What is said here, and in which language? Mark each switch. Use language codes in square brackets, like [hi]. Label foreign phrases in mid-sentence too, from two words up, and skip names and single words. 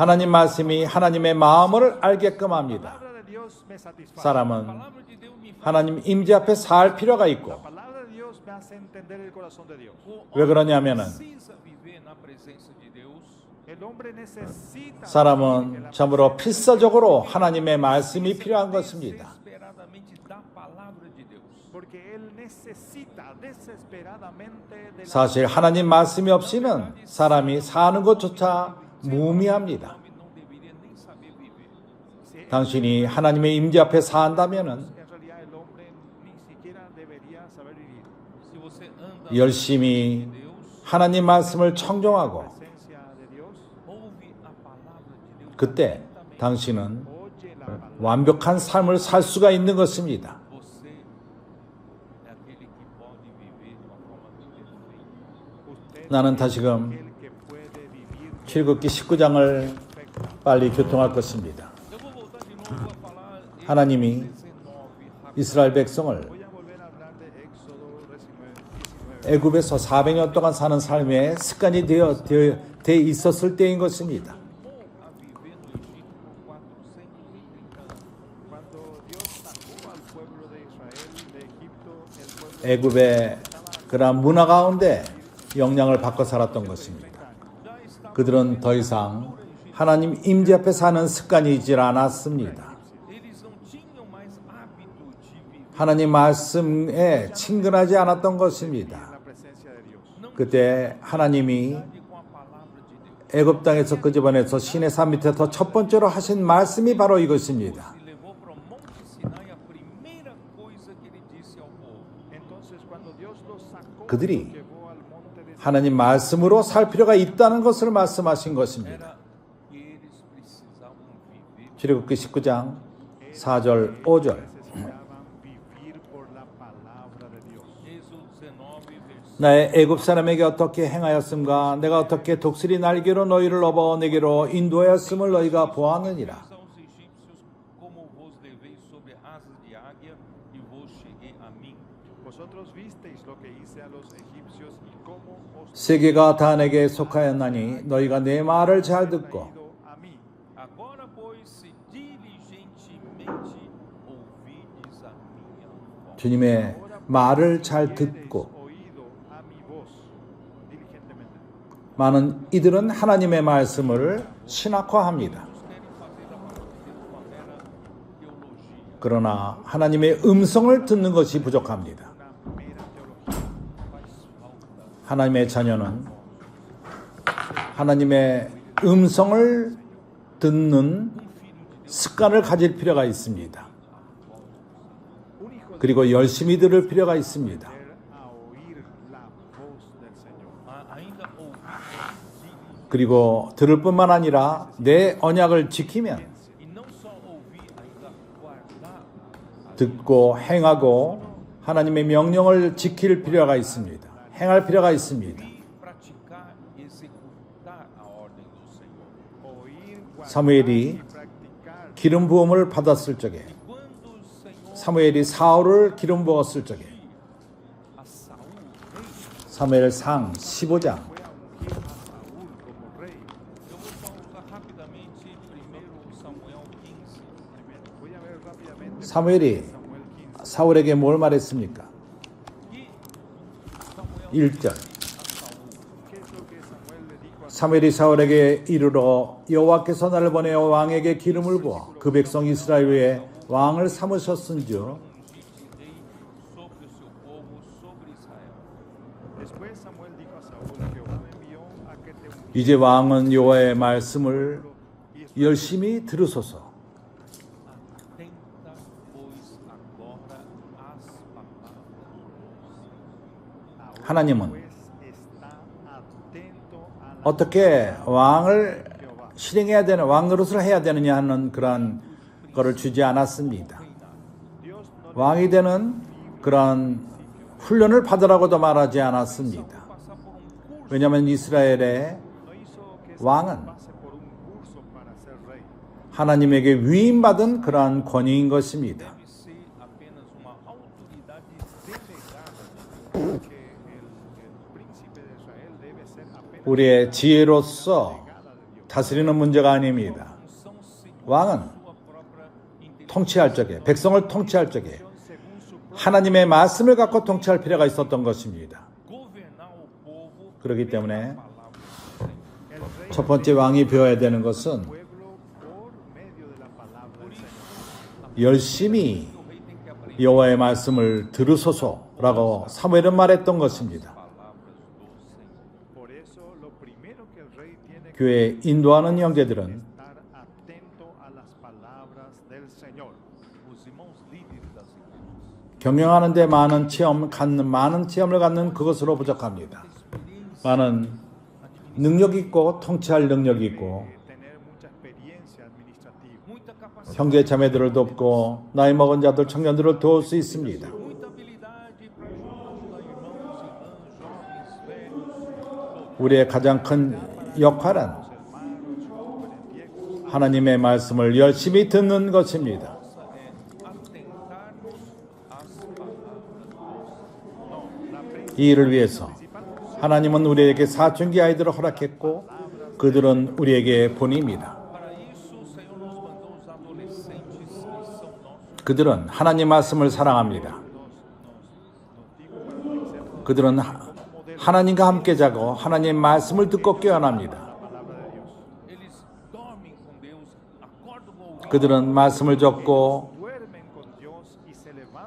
[ko] 하나님 말씀이 하나님의 마음을 알게끔 [es] La [ko] 합니다. [es] palabra de Dios me satisface. [ko] 사람은 [pt] palavra de Deus me faz [ko] 하나님 임재 앞에 살 필요가 [es] La [ko] 있고 [es] palabra de Dios me hace entender el corazón de Dios. [pt] o [ko] 왜 그러냐면은 [pt] precisa viver na presença de Deus. [es] El hombre necesita [ko] 사람은 참으로 필사적으로 하나님의 말씀이 필요한 것입니다. [pt] Desesperadamente da palavra de Deus. [es] porque él necesita desesperadamente de la [ko] 사실 하나님 말씀이 없이는 사람이 사는 것조차 무의미합니다. [pt] Homem não deveria nem saber viver. [ko] 당신이 하나님의 임재 앞에 산다면은 [es] En realidad el hombre ni siquiera debería saber vivir. [pt] Se você anda [ko] 열심히 [pt] com Deus, [ko] 하나님 말씀을 청종하고 [es] Presencia de Dios, [pt] ouve a palavra de Deus. [ko] 그때 당신은 [es] oye la palabra. [ko] 완벽한 삶을 살 수가 있는 것입니다. [pt] Você é aquele que pode viver de uma forma perfeita. [es] Usted [ko] 나는 [es] es [ko] 다시금 [es] el que puede vivir [ko] 출애굽기 19장을 [es] perfecto. [ko] 빨리 교통할 것입니다. [pt] Eu vou voltar de novo a falar em [ko] 하나님이 [pt] 19 rápido. [ko] 이스라엘 백성을 [es] Voy a volver a hablar de Éxodo 19. [ko] 애굽에서 400년 동안 사는 삶에 습관이 돼 있었을 때인 것입니다. [pt] A viver no Egito por 430 anos. [es] Cuando Dios sacó al pueblo de Israel de Egipto, el pueblo [ko] 애굽의 그러한 문화 가운데 영향을 받고 살았던 것입니다. [pt] Já está, [ko] 그들은 더 이상 하나님 임재 앞에 사는 습관이 있질 않았습니다. [pt] eles não tinham mais hábito de viver. [ko] 하나님 말씀에 친근하지 않았던 것입니다. [es] la presencia de Dios. [ko] 그때 하나님이 [pt] Com a palavra de Deus. [ko] 애굽 땅에서 끄집어내서 시내 산 밑에서 첫 번째로 하신 말씀이 바로 이것입니다. [pt] Se levou para o Monte Sinai, a primeira coisa que ele disse ao povo: [es] Entonces, cuando Dios los sacó, [ko] 그들이 [es] los llevó al monte de [ko] 하나님 말씀으로 살 필요가 있다는 것을 말씀하신 것입니다. [pt] era que eles precisavam viver. [ko] 출애굽기 19장 4절 5절 [es] necesitaban vivir por la palabra de Dios. [pt] Êxodo 19, versículo. [ko] 나의 애굽 사람에게 어떻게 행하였음과 내가 어떻게 독수리 날개로 너희를 업어 내게로 인도하였음을 너희가 보았느니라. [pt] Aos egípcios, como vos levei sobre asas de águia e vos cheguei a mim. [es] Vosotros visteis lo que hice a los egipcios y cómo os [ko] 세계가 다 내게 속하였나니 너희가 내 말을 잘 듣고 [es] traído a mí. [pt] Agora, pois, se diligentemente ouvides a minha voz. [ko] 주님의 말을 잘 듣고 [es] Oído a mi voz. [ko] 많은 이들은 하나님의 말씀을 신학화합니다. [pt] querem fazer a palavra de Deus uma mera teologia. [ko] 그러나 하나님의 음성을 듣는 것이 부족합니다. [es] una mera teología. [pt] Faz falta [ko] 하나님의 자녀는 하나님의 음성을 듣는 습관을 가질 필요가 있습니다. [es] Un hijo de [ko] 그리고 열심히 들을 필요가 있습니다. [es] a oír la voz del Señor. [pt] ainda ouvir [ko] 그리고 들을 뿐만 아니라 내 언약을 지키면 [pt] e não só ouvir, ainda guardar [ko] 듣고 행하고 하나님의 명령을 지킬 필요가 있습니다. 행할 필요가 있습니다. [pt] e praticar, executar a ordem do Senhor. [es] Oír, guardar [ko] 사무엘이 [es] y practicar. [ko] 기름 부음을 받았을 적에 [pt] Quando o Senhor [ko] 사무엘이 사울을 기름 부었을 적에 [pt] a Saul rei, [ko] 사무엘상 15장 [es] Fue a ungir a Saúl como rey. [pt] eu vou só usar rapidamente 1 Samuel 15. [es] Voy a ver rápidamente [ko] 사무엘이 [es] Samuel 15. [ko] 사울에게 뭘 말했습니까? [pt] E Samuel [ko] 1절 [pt] a Saul, [es] ¿Qué es lo que Samuel le dijo a [ko] 사무엘이 사울에게 이르러 여호와께서 나를 보내어 왕에게 기름을 부어 그 백성 이스라엘 위에 왕을 삼으셨은즉 [pt] ungiste rei sobre o seu povo, sobre Israel. [es] Después Samuel dijo a Saúl, Jehová me envió a que te ungiera [ko] 이제 왕은 여호와의 말씀을 [es] y [ko] 열심히 들으소서. [pt] Atenta, pois, agora às palavras [es] ahora [ko] 하나님은 [es] pues está atento a la [ko] 어떻게 왕을 [es] Jehová. [ko] 실행해야 되는 왕 노릇을 해야 되느냐 하는 그러한 거를 주지 않았습니다. [es] Dios no [ko] 왕이 되는 그런 훈련을 받으라고도 말하지 않았습니다. [pt] passar por curso. [ko] 왜냐하면 이스라엘의 [es] no hizo que [ko] 왕은 [es] Saúl pase por un curso para ser rey. [ko] 하나님에게 위임받은 그러한 권위인 것입니다. [pt] Deve ser apenas uma autoridade delegada. [es] Que el príncipe de Israel debe ser apenas [ko] 우리의 지혜로서 [es] delegada de Dios. [ko] 다스리는 문제가 아닙니다. [pt] Função segundo [ko] 왕은 [pt] sua própria inteligência. [ko] 통치할 적에, 백성을 통치할 적에 [es] Según su propia [ko] 하나님의 말씀을 갖고 통치할 필요가 있었던 것입니다. [pt] Governar o povo [ko] 그렇기 때문에 [pt] palavra do Senhor. [es] el rey [ko] 첫 번째 왕이 배워야 되는 것은 [es] pueblo por medio de la palabra del Señor. [ko] 열심히 [pt] O rei tem que aprender [ko] 여호와의 말씀을 들으소서라고 사무엘은 말했던 것입니다. [pt] palavras do Senhor. [es] Por eso lo primero que el rey tiene que [ko] 교회 인도하는 형제들은 [es] estar atento a las palabras del Señor. [pt] Os irmãos líderes das igrejas. [ko] 경영하는데 많은 체험을 갖는 그것으로 부족합니다. 많은 능력 있고 통치할 능력이 있고 [es] Tener mucha experiencia administrativa. [pt] Muita capacidade, [ko] 형제 자매들을 돕고 나이 먹은 자들 청년들을 도울 수 있습니다. [pt] muita habilidade para ajudar irmãos, irmãs, jovens, velhos. [ko] 우리의 가장 큰 역할은 [es] Hermanos, jóvenes, viejos, [ko] 하나님의 말씀을 열심히 듣는 것입니다. [pt] Nossa é atentarmos às palavras do Senhor. [ko] 이 일을 위해서 하나님은 우리에게 사춘기 아이들을 허락했고 그들은 우리에게 본입니다. [pt] Para isso, o Senhor nos mandou os adolescentes que são nossos. [ko] 그들은 하나님 말씀을 사랑합니다. 그들은 하나님과 함께 자고 하나님 말씀을 듣고 깨어납니다. [pt] Eles dormem com Deus, acordam com o [ko] 그들은 말씀을 적고 [es] duermen con Dios y se levantan.